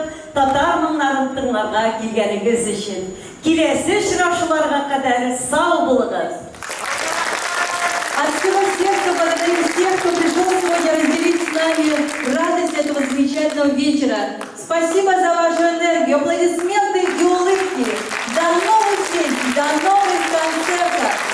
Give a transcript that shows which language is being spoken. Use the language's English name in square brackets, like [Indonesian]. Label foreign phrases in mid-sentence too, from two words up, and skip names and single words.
[Tatar] татар моңнарын тыңларга килгәнегез өчен. Киләсе очрашуларга кадәр сау булыгыз. [Russian] От всего сердца благодарю всех, кто пришел сегодня разделить с нами радость этого замечательного вечера. Спасибо за вашу энергию, аплодисменты и улыбки. До новых встреч, до новых концертов.